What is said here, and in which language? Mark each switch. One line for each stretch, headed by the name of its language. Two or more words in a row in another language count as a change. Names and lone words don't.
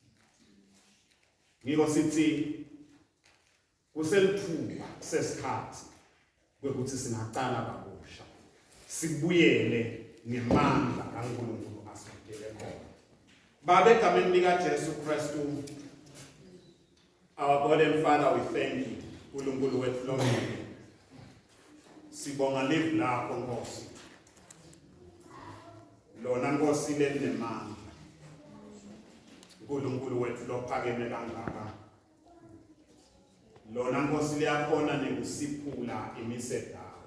Swati: Ngiko sithi kuselithuba sesikhathi kwekuthi singaqala kabusha sibuyele ngemandla kaNkulunkulu asikele khona. Baba egameni lika Jesu Kristu,
English: our God and Father, we thank you
Swati: uNkulunkulu wethu lonke. Sibonga live lakho Nkosi. Lona Nkosi lenemandla. uNkulunkulu wethu lophakeme kangaka. Lona Nkosi liyakhona nekusiphula imisedayo.